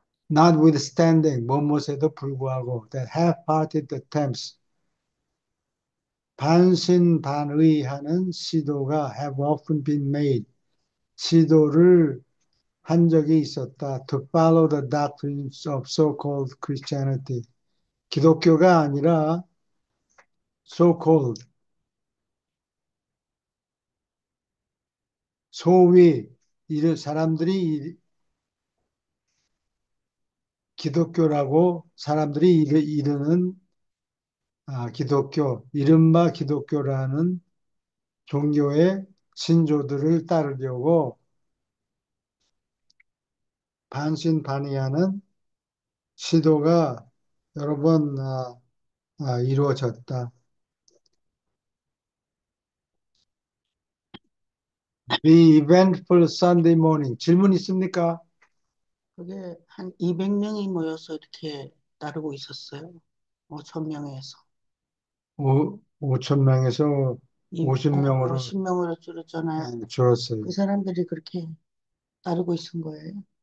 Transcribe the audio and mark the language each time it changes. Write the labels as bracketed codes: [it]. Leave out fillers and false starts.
[en] Notwithstanding, [ko] 무엇에도 불구하고, [en] that half-hearted attempts, [ko] 반신반의하는 시도가 [en] have often been made, [ko] 시도를 한 적이 있었다. [en] To follow the doctrines of so-called Christianity. [ko] 기독교가 아니라 [en] so-called, [ko] 소위, 사람들이 기독교라고 사람들이 이르는 기독교, 이른바 기독교라는 종교의 신조들을 따르려고 반신반의하는 시도가 여러 번 이루어졌다. [en] The eventful Sunday morning. [ko] 질문 있습니까? 그게 한 200명이 모여서 이렇게 따르고 있었어요. 5천 명에서. 5천 명에서 50명으로 50명으로 줄었잖아요. 줄었어요. 그 사람들이 그렇게 따르고 있은 거예요.